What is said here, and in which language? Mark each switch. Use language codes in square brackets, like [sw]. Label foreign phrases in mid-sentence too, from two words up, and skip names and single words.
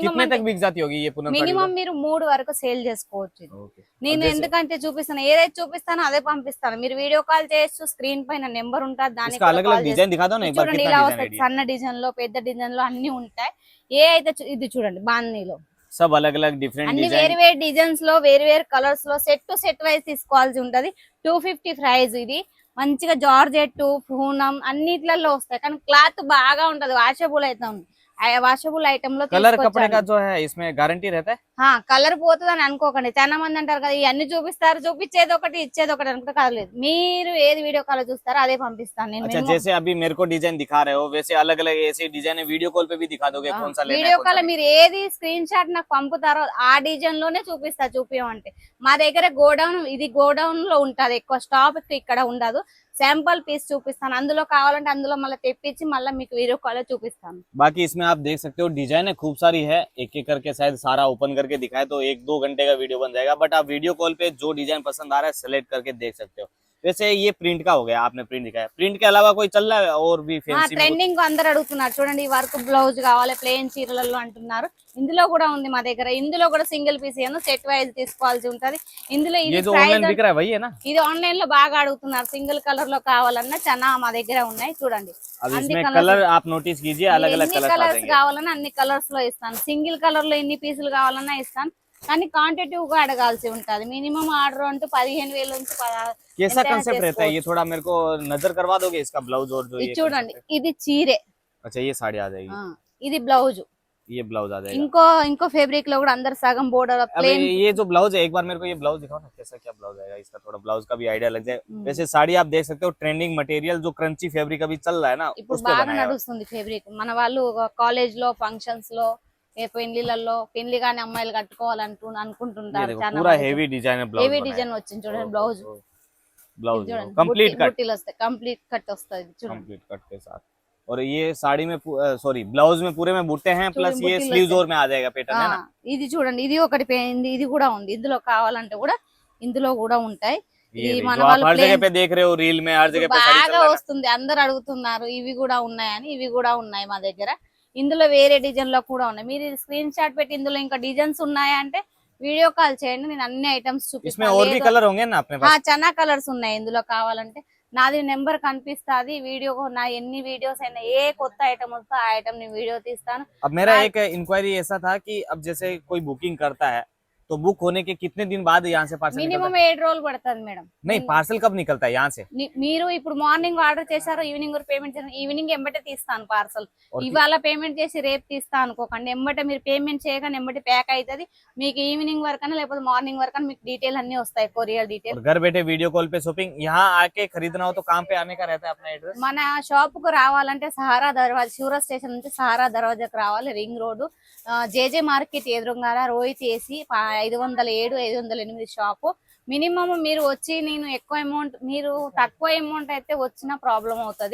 [te] మినిమం మీరు 3 వరకు సేల్ చేసుకోవచ్చు. నేను ఎందుకంటే చూపిస్తాను, ఏదైతే చూపిస్తానో అదే పంపిస్తాను. మీరు [en] video call [te] చేయొచ్చు. స్క్రీన్ పైన నెంబర్ ఉంటుంది, దానికి చూడండి ఇలా వస్తాయి. సన్న డిజైన్ లో, పెద్ద డిజైన్ లో అన్ని ఉంటాయి. ఏ అయితే ఇది చూడండి బాందీలో [hi] सब अलग अलग डिफरेंट [te] అన్ని వేరు వేరు డిజైన్స్ లో, వేరు వేరు కలర్స్ లో [en] set wise [te] తీసుకోవాల్సి ఉంటది. 250 ప్రైస్. ఇది మంచిగా జార్జెట్, పూనం అన్నిట్లలో వస్తాయి. కానీ క్లాత్ బాగా ఉంటది, వాషబుల్ అయితే ఉంది. [en] washable item [te] లో [hi] कलर कपड़े का जो है इसमें गारंटी रहता है. [te] కలర్ పోతుంది అని అనుకోకండి. చాలా మంది అంటారు కదా ఇవన్నీ చూపిస్తారు, చూపించేది ఒకటి ఇచ్చేది ఒకటి అనుకుంటే కాదు. మీరు ఏది [en] video call [te] చూస్తారో అదే పంపిస్తాను నేను. [hi] अच्छा जैसे अभी मेरे को डिजाइन दिखा रहे हो वैसे अलग अलग ऐसे डिजाइन [en] video call [hi] पे भी दिखा दोगे कौन सा लेना है? [en] video call [te] మీరు ఏది [en] screenshot [te] నాకు పంపుతారో ఆ డిజైన్ లోనే చూపిస్తా. చూపించమంటే మా దగ్గర గోడౌన్, ఇది గోడౌన్ లో ఉంటది. ఎక్కువ స్టాక్ ఇక్కడ ఉండదు. [en] sample piece చూపిస్తాను. [te] అందులో కావాలంటే అందులో మళ్ళీ తెప్పించి మళ్ళీ మీకు [en] video call [te] చూపిస్తాను. [hi] बाकी इसमें आप देख सकते हो डिजाइन खूब सारी है. एक एक करके शायद सारा ओपन करके दिखाए तो 1-2 घंटे का वीडियो बन जाएगा. बट आप [en] video call [hi] पे जो डिजाइन पसंद आ रहा है सेलेक्ट करके देख सकते हो. वैसे ये प्रिंट का हो गया, आपने प्रिंट दिखाया. प्रिंट के अलावा कोई चल रहा है और भी फैंसी? [te] ట్రెండింగ్ అందరూ అడుగుతున్నారు. చూడండి ఈ [en] work blouse [te] కావాలి ప్లెయిన్ చీరలలో అంటున్నారు. ఇందులో కూడా ఉంది మా దగ్గర. ఇందులో కూడా [en] single piece [te] ఏమో [en] set wise [te] తీసుకోవాల్సి ఉంటది. ఇందులో ఇది ఇది ఆన్లైన్ లో బాగా అడుగుతున్నారు. [en] single color [te] లో కావాలన్నా చాలా మా దగ్గర ఉన్నాయి. చూడండి కలర్స్ కావాలన్నా అన్ని కలర్స్ లో ఇస్తాను. [en] single color [te] లో ఎన్ని పీసులు కావాలన్నా ఇస్తాను. కానీ క్వాంటిటివ్ గా అడగాల్సి ఉంటది. [en] minimum order [te] అంటూ 15,000 నుంచి [hi] कैसा कांसेप्ट रहता है ये थोड़ा मेरे को नजर करवा दोगे इसका ब्लाउज और जो ये [te] చూడండి ఇది చీరే. [hi] अच्छा ये साड़ी आ जाएगी. [te] ఇది బ్లౌజ్. [hi] ये ब्लाउज आ जाएगा. [te] ఇంకో ఫ్యాబ్రిక్ లో కూడా అందరు సగం [en] border plain. [hi] ये जो ब्लाउज है एक बार मेरे को ये ब्लाउज दिखाओ ना, कैसा क्या ब्लाउज आएगा इसका, थोड़ा ब्लाउज का भी आइडिया लग जाए. वैसे साड़ी आप देख सकते हो [en] trending material [hi] जो [en] crunchy fabric [hi] अभी चल रहा है ना, [te] ఇప్పుడు బాగా నడుస్తుంది ఫ్యాబ్రిక్. మన వాళ్ళు కాలేజ్ లో ఫంక్షన్స్ లో, పెళ్లిలలో, పెళ్లి గాని అమ్మాయిలు అనుకుంటుంటారు. [hi] पूरा [en] heavy design [hi] है. [en] heavy design [te] వచ్చింది చూడండి. బ్లౌజ్ [en] complete cut, complete cut [te] వస్తది చూడండి. [en] complete cut [hi] के साथ. और ये साड़ी में [en] sorry blouse [hi] में पूरे में बूटे हैं, प्लस ये स्लीव्स और में आ जाएगा पैटर्न है ना. [te] ఇది చూడండి ఇది ఒకటి పోయింది. ఇది కూడా ఉంది. ఇందులో కావాలంటే కూడా ఇందులో కూడా ఉంటాయి. ఇది మన వాళ్ళు [hi] हर जगह पे देख रहे हो रील में, हर जगह पे [te] బాగా వస్తుంది. అందరు అడుగుతున్నారు ఇవి కూడా ఉన్నాయని. ఇవి కూడా ఉన్నాయి మా దగ్గర. ఇందులో వేరే డిజైన్ లో కూడా ఉన్నాయి. మీరు [en] screenshot [te] పెట్టి ఇందులో ఇంకా డిజైన్స్ ఉన్నాయా అంటే [en] video call [te] చేయండి. నేను అన్ని ఐటమ్స్ చూపిస్తాను. చాలా కలర్స్ ఉన్నాయి ఇందులో. కావాలంటే నాది నెంబర్ కనిపిస్తుంది. వీడియో నా ఎన్ని వీడియోస్ అయినా ఏ కొత్త ఐటమ్ వస్తా ఆ ఐటమ్ ని వీడియో తీస్తాను. [hi] अब मेरा एक इंक्वायरी ऐसा था कि अब जैसे कोई बुकिंग करता है तो बुक होने के कितने दिन बाद यहाँ से पार्सल निकलता [te] మినిమం [hi] है? [te] 7 రోజులు పడుతుంది మేడం. [hi] नहीं, पार्सल कब निकलता है यहाँ से? [te] మీరు ఇప్పుడు [en] morning order [te] చేశారు, [en] evening payment [te] చేశారు, ఈవినింగ్ ఎంబటే తీస్తాను పార్సల్. [hi] और [te] ఇవాళ పేమెంట్ చేసి రేపు తీస్తా అనుకోకండి, ఎంబటే మీరు పేమెంట్ చేయగానే ఎంబటే ప్యాక్ అవుతుంది మీకు. ఈవినింగ్ వరకు లేకపోతే మార్నింగ్ వరకు మీకు డీటెయిల్ అన్ని వస్తాయి, [en] courier detail. [hi] और घर बैठे [en] video call [hi] पे शॉपिंग, यहाँ आके खरीदना हो तो कहाँ पे आने का रहता है अपना एड्रेस? [te] మన షాప్ కు రావాలంటే సహారా దర్వాజా, శివరా స్టేషన్ నుంచి సహారా దర్వాజాకు రావాలి, రింగ్ రోడ్, జేజే మార్కెట్ ఎదురుగాల రోహిత్ ఏసీ 507 508 షాపు. మినిమం మీరు వచ్చి, నేను ఎక్కువ అమౌంట్, మీరు తక్కువ అమౌంట్ అయితే వచ్చిన ప్రాబ్లం అవుతుంది.